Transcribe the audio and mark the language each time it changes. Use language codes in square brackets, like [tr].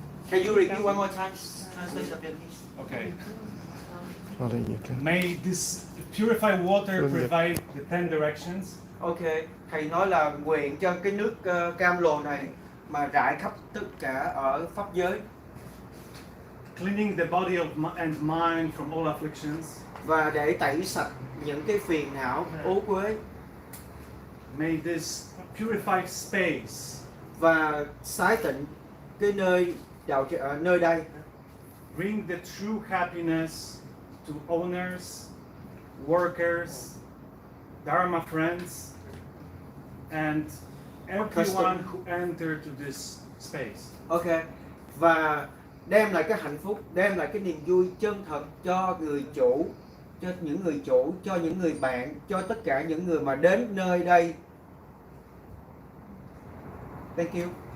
[en] Can you repeat one more time? Okay. [vi] Ở đây gì cơ? [en] May this purified water provide the 10 directions. [vi] Ok, thầy nói là nguyện cho cái nước cam lồ này mà rải khắp tất cả ở pháp giới [en] Cleaning the body and mind from all afflictions. [vi] và để tẩy sạch những cái phiền não ố quế [en] May this purified space [vi] và xái tịnh cái nơi nơi đây [en] bring the true happiness to owners, workers, Dharma friends, and everyone who entered to this space. [vi] Ok, và đem lại cái hạnh phúc, đem lại cái niềm vui chân thật cho người chủ, cho những người chủ, cho những người bạn, cho tất cả những người mà đến nơi đây. [en] Thank you.